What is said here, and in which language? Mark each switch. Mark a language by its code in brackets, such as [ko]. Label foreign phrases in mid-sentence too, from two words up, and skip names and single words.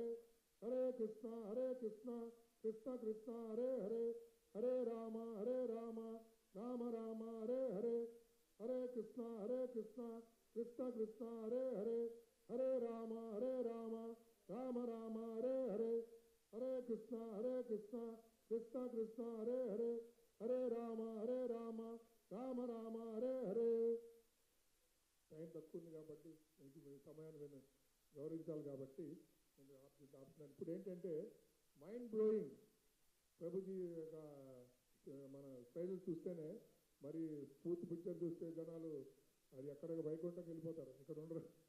[sa] హరే కృష్ణ కృష్ణ కృష్ణ హరే హరే, హరే రామ రామ రామ హరే హరే, హరే కృష్ణ కృష్ణ కృష్ణ హరే హరే, హరే రామ రామ రామ హరే హరే, హరే కృష్ణ కృష్ణ కృష్ణ హరే హరే, హరే రామ రామ హరే హరే. [te] టైం తక్కువ ఉంది కాబట్టి సమయాన్ని గౌరవించాలి కాబట్టి నేను ఆపుతున్నాను. ఇప్పుడు ఏంటంటే [en] mind blowing [te] ప్రభుజీ యొక్క మన ట్రైలర్ చూస్తేనే మరి పూర్తి పిక్చర్ చూస్తే జనాలు అది ఎక్కడ వైకుంఠంకి వెళ్ళిపోతారు, ఇక్కడ ఉండరు.